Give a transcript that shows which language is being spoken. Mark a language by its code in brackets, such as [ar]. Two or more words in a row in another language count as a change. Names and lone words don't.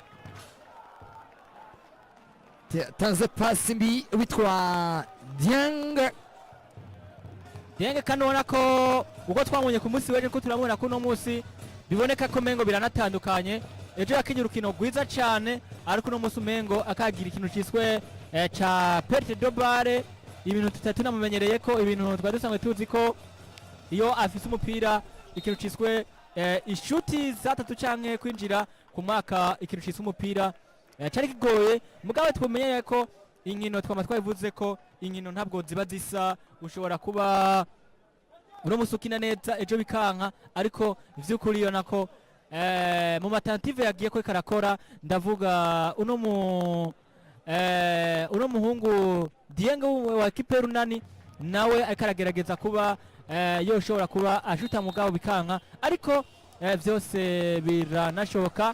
[rn] Tanze pasi mbi witwa Dieng kandi ubona ko uko twabonye ku munsi w'ejo ko turabona ko uno munsi biboneka ko mengo biranatandukanye. Ejo yakinye urukino rwiza cyane, ariko uno munsi umengo akagira ikintu cyiswe ca [fr] perte de balle, [rn] ibintu tutatu namumenyereye ko ibintu twari dusanzwe tuzi ko iyo afise umupira ikintu cyiswe ishuti za 3 canke kwinjira ku mwaka, ikintu cyiswe umupira cyari kigoye. Mugabe tumenyeye ko inkino twama twabivuze ko inkino ntabwo ziba zisa, ushobora kuba uno musi ukina neza ejo bikanka, ariko ivy'ukuri ubona ko mu matentative yagiye ko karakora, ndavuga uno muhungu Dieng wa ekipe runani nawe ariko aragerageza kuba yoshobora kuba ashuta mugabo bikanka, ariko vyose biranashoboka.